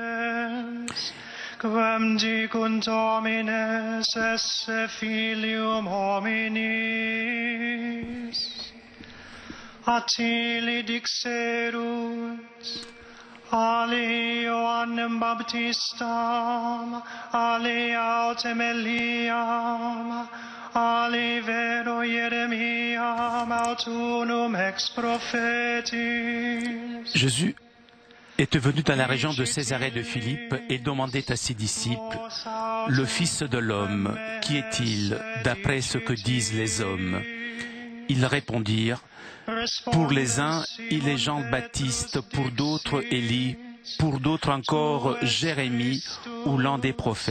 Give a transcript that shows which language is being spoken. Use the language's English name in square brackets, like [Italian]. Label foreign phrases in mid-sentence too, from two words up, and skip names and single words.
[Latin] Quam dicunt homines esse filium hominis, Attili dixerut, ali Ioannem Baptistam, ali autem Eliam, ali vero Jeremiam, aut unum ex prophetis. [French] Jésus était venu dans la région de Césarée de Philippe et demandait à ses disciples, « Le Fils de l'homme, qui est-il d'après ce que disent les hommes ?» Ils répondirent, « Pour les uns, il est Jean-Baptiste, pour d'autres Élie, pour d'autres encore Jérémie ou l'un des prophètes.